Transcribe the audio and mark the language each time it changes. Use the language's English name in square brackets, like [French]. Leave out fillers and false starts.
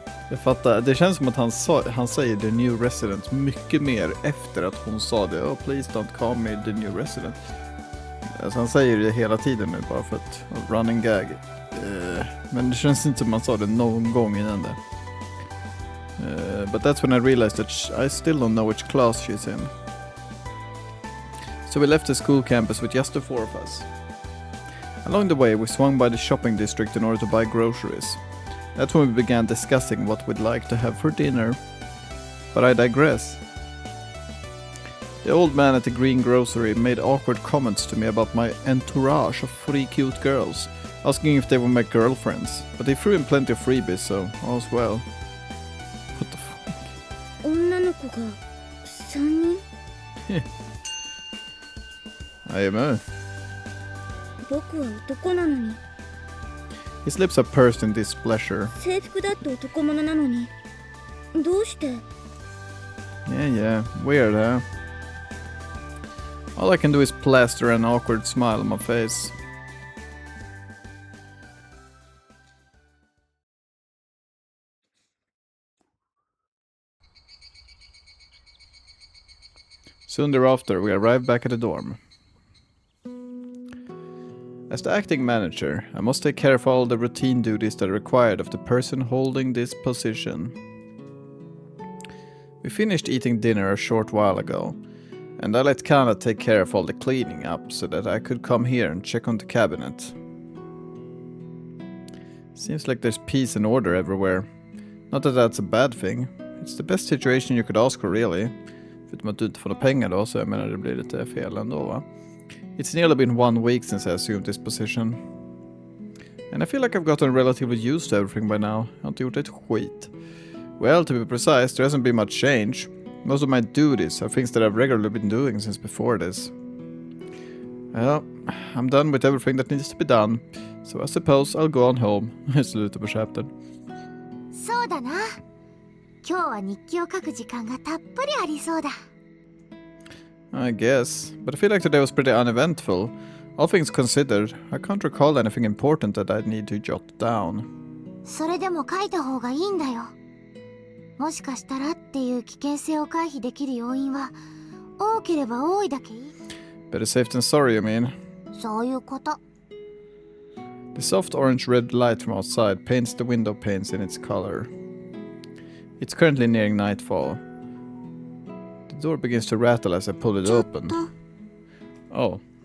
[Swedish] Jag fattar, det känns som att han säger [English] the new resident [Swedish] mycket mer efter att hon sa det. [English] Oh, please don't call me the new resident. [Swedish] Alltså han säger det hela tiden nu bara för att running gag. Men det känns inte som man sa det någon gång innan det. [English] But that's when I realized that I still don't know which class she's in. So we left the school campus with just the four of us. Along the way, we swung by the shopping district in order to buy groceries. That's when we began discussing what we'd like to have for dinner. But I digress. The old man at the green grocery made awkward comments to me about my entourage of 3 cute girls, asking if they were my girlfriends. But they threw in plenty of freebies, so all's well. What the fuck? [Japanese] 女の子が3人? [English] I am a. [Japanese] 僕は男なのに。 [English] His lips are pursed in displeasure. [Japanese] 制服だって男物なのに。どうして? [English] Yeah, weird, huh? All I can do is plaster an awkward smile on my face. Soon thereafter, we arrive back at the dorm. As the acting manager, I must take care of all the routine duties that are required of the person holding this position. We finished eating dinner a short while ago, and I let Kana take care of all the cleaning up so that I could come here and check on the cabinet. Seems like there's peace and order everywhere. Not that that's a bad thing. It's the best situation you could ask for, really. [Swedish] Förutom att du inte får några pengar då, så jag menar det blir lite fel ändå, va? [English] It's nearly been 1 week since I assumed this position. And I feel like I've gotten relatively used to everything by now. [Swedish] Jag har inte gjort ett skit. [English] Well, to be precise, there hasn't been much change. Most of my duties are things that I've regularly been doing since before this. Well, I'm done with everything that needs to be done, so I suppose I'll go on home. [Swedish] I slutar på chaptern. [Japanese] そうだな。今日は日記を書く時間がたっぷりありそうだ。 [English] I guess, but I feel like today was pretty uneventful. All things considered, I can't recall anything important that I'd need to jot down. [Japanese] それでも書いた方がいいんだよ。もしかしたらっていう危険性を回避できる要因は多ければ多いだけいい。 [English] Better safe than sorry, you mean? [Japanese] そういうこと。 [English] The soft orange-red light from outside paints the window panes in its color. It's currently nearing nightfall. The door begins to rattle as I pull it open. Oh.